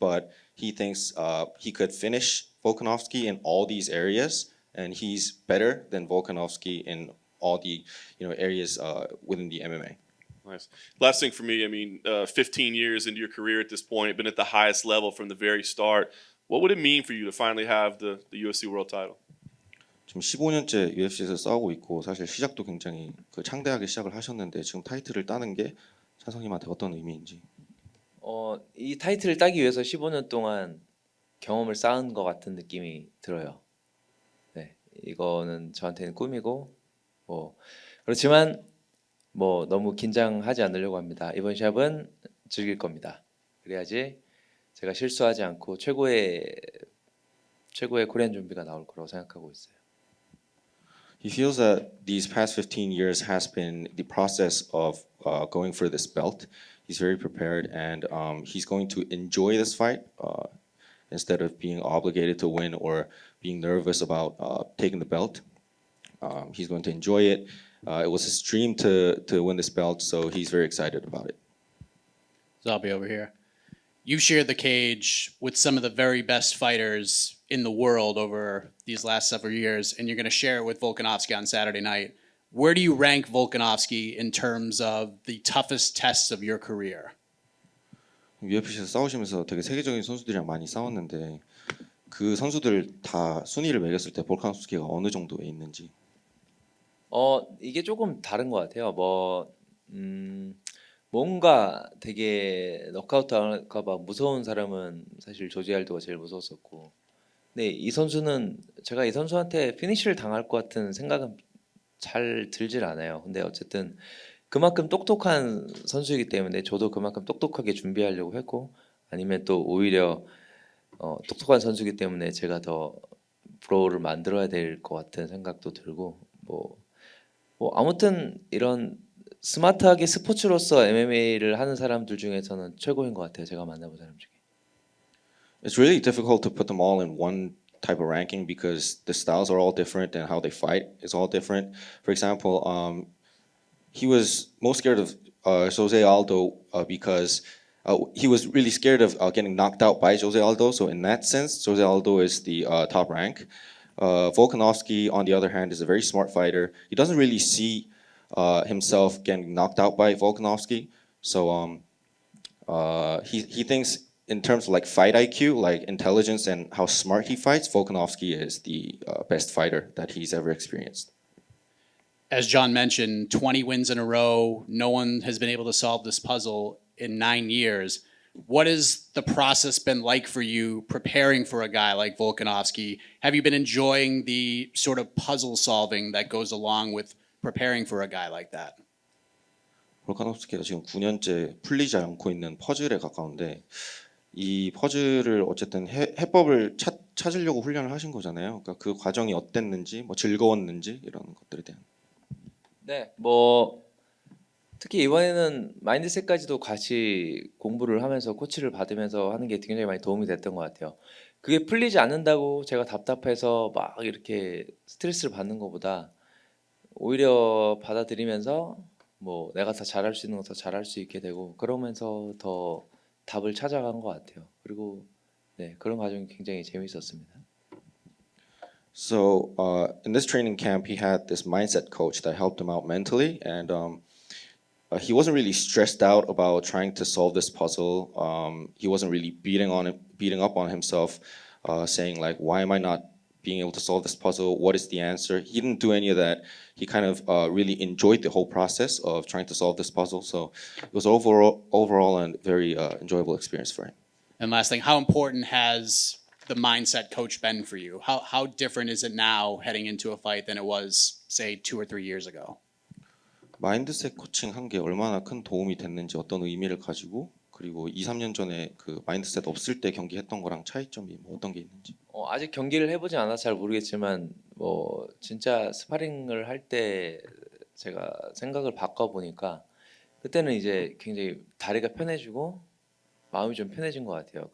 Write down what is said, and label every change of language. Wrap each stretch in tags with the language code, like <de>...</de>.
<en>But he thinks he could finish Volkanovski in all these areas, and he's better than Volkanovski in all the areas within the MMA. Nice. Last thing for me, I mean, 15 years into your career at this point, been at the highest level from the very start. What would it mean for you to finally have the UFC World Title?</en> <ko>지금 15년째 UFC에서 싸우고 있고 사실 시작도 굉장히 창대하게 시작을 하셨는데 지금 타이틀을 따는 게 찬성님한테 어떤 의미인지. 이 타이틀을 따기 위해서 15년 동안 경험을 쌓은 것 같은 느낌이 들어요. 네, 이거는 저한테는 꿈이고 그렇지만 너무 긴장하지 않으려고 합니다. 이번 샵은 즐길 겁니다. 그래야지 제가 실수하지 않고 최고의 코리안 좀비가 나올 거라고 생각하고 있어요.</ko> <en>He feels that these past 15 years has been the process of going for this belt. He's very prepared and he's going to enjoy this fight instead of being obligated to win or being nervous about taking the belt. He's going to enjoy it. It was his dream to win this belt, so he's very excited about it. Zombie over here. You shared the cage with some of the very best fighters in the world over these last several years, and you're going to share it with Volkanovski on Saturday night. Where do you rank Volkanovski in terms of the toughest tests of your career?</en> <ko>UFC에서 싸우시면서 되게 세계적인 선수들이랑 많이 싸웠는데 그 선수들 다 순위를 매겼을 때 볼카nov스키가 어느 정도에 있는지. 이게 조금 다른 것 같아요. 뭔가 되게 너카우트 할까 봐 무서운 사람은 사실 조지 알도가 제일 무서웠었고, 근데 이 선수는 제가 이 선수한테 피니쉬를 당할 것 같은 생각은 잘 들질 않아요. 근데 어쨌든 그만큼 똑똑한 선수이기 때문에 저도 그만큼 똑똑하게 준비하려고 했고, 아니면 또 오히려 똑똑한 선수이기 때문에 제가 더 브로우를 만들어야 될 것 같은 생각도 들고, 아무튼 이런 스마트하게 스포츠로서 MMA를 하는 사람들 중에서는 최고인 것 같아요. 제가 만나본 사람 중에.</ko> <en>It's really difficult to put them all in one type of ranking because the styles are all different and how they fight is all different. For example, he was most scared of Jose Aldo because he was really scared of getting knocked out by Jose Aldo. So in that sense, Jose Aldo is the top rank. Volkanovski, on the other hand, is a very smart fighter. He doesn't really see himself getting knocked out by Volkanovski. So he thinks in terms of like fight IQ, like intelligence and how smart he fights, Volkanovski is the best fighter that he's ever experienced. As John mentioned, 20 wins in a row. No one has been able to solve this puzzle in 9 years. What has the process been like for you preparing for a guy like Volkanovski? Have you been enjoying the sort of puzzle solving that goes along with preparing for a guy like that?</en> <ko>볼카nov스키가 지금 9년째 풀리지 않고 있는 퍼즐에 가까운데 이 퍼즐을 어쨌든 해법을 찾으려고 훈련을 하신 거잖아요. 그러니까 그 과정이 어땠는지, 뭐 즐거웠는지 이런 것들에 대한. 네, 특히 이번에는 마인드셋까지도 같이 공부를 하면서 코치를 받으면서 하는 게 굉장히 많이 도움이 됐던 것 같아요. 그게 풀리지 않는다고 제가 답답해서 막 이렇게 스트레스를 받는 것보다 오히려 받아들이면서 내가 더 잘할 수 있는 거 더 잘할 수 있게 되고 그러면서 더 답을 찾아간 것 같아요. 그리고 네, 그런 과정이 굉장히 재밌었습니다.</ko> <en>So in this training camp, he had this mindset coach that helped him out mentally, and he wasn't really stressed out about trying to solve this puzzle. He wasn't really beating up on himself, saying like, "Why am I not being able to solve this puzzle? What is the answer?" He didn't do any of that. He kind of really enjoyed the whole process of trying to solve this puzzle. So it was overall a very enjoyable experience for him. And last thing, how important has the mindset coach been for you? How different is it now heading into a fight than it was, say, 2 or 3 years ago?</en> <ko>마인드셋 코칭 한 게 얼마나 큰 도움이 됐는지 어떤 의미를 가지고 그리고 2, 3년 전에 그 마인드셋 없을 때 경기했던 거랑 차이점이 뭐 어떤 게 있는지. 아직 경기를 해보지 않아서 잘 모르겠지만 진짜 스파링을 할 때 제가 생각을 바꿔보니까 그때는 이제 굉장히 다리가 편해지고 마음이 좀 편해진 것 같아요.</ko>